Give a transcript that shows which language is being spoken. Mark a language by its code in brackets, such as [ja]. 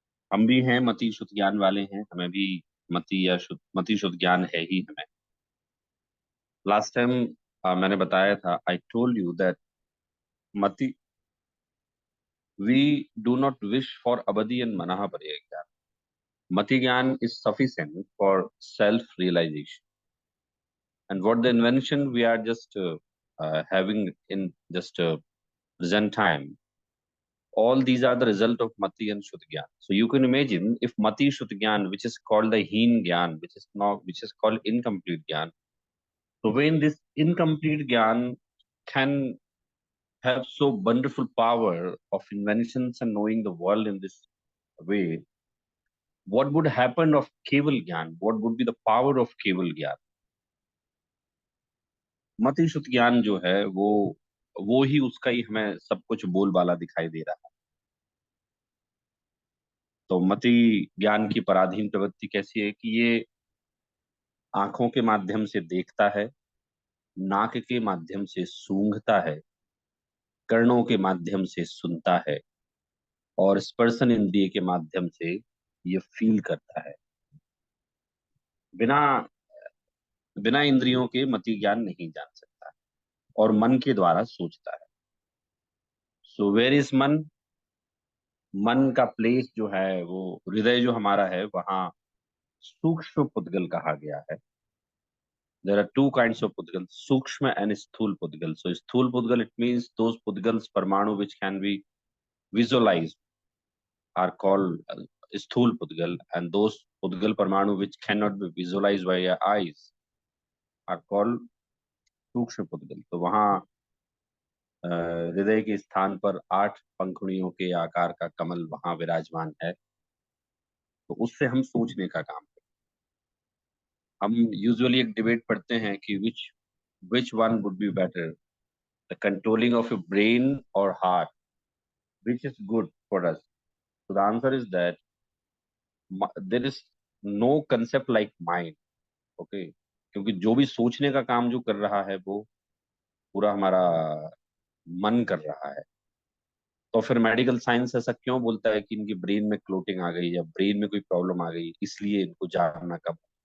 [hi] हम भी हैं, मति शुद्ध ज्ञान वाले हैं, हमें भी मति शुद्ध ज्ञान है ही हमें। [en] last time [hi] मैंने बताया था, [en] I told you that mati we do not wish for avadhi and manah pare gyan. Mati gyan is sufficient for self realization, and what the invention we are just having in just present time, all these are the result of mati and shuddha gyan. So you can imagine if mati shuddha gyan, which is called the heen gyan, which is called incomplete gyan, so when this incomplete gyan can have so wonderful power of inventions and knowing the world in this way, what would happen of keval gyan? What would be the power of keval gyan? [hi] मति शुद्ध ज्ञान जो है वो ही उसका ही हमें सब कुछ बोलबाला दिखाई दे रहा है। तो मति ज्ञान की पराधीन प्रवृत्ति कैसी है कि ये आंखों के माध्यम से देखता है, नाक के माध्यम से सूंघता है, कर्णों के माध्यम से सुनता है और स्पर्शन इंद्रिय के माध्यम से ये फील करता है। बिना बिना इंद्रियों के मति ज्ञान नहीं जान सकता और मन के द्वारा सोचता है। [en] So where is man? [hi] मन का प्लेस जो है वो हृदय जो हमारा है वहां सूक्ष्म पुद्गल कहा गया है। [en] There are two kinds of pudgal, sukshma and sthul pudgal. So sthul pudgal, it means those pudgals parmanu which can be visualized are called sthul pudgal, and those pudgal parmanu which cannot be visualized by your eyes are called sukshma pudgal. [hi] तो वहाँ हृदय के स्थान पर 8 पंखुड़ियों के आकार का कमल वहां विराजमान है। तो उससे हम सोचने का काम करते हैं। हम यूजुअली एक डिबेट पढ़ते हैं कि [en] which one would be better, the controlling of your brain or heart, which is good for us? So the answer is that there is no concept like mind. [hi] Okay, क्योंकि जो भी सोचने का काम जो कर रहा है वो पूरा हमारा मन कर रहा है। तो फिर मेडिकल साइंस ऐसा क्यों बोलता है कि इनकी ब्रेन में क्लोटिंग आ गई या ब्रेन में कोई प्रॉब्लम आ गई, इसलिए इनको जानना कब?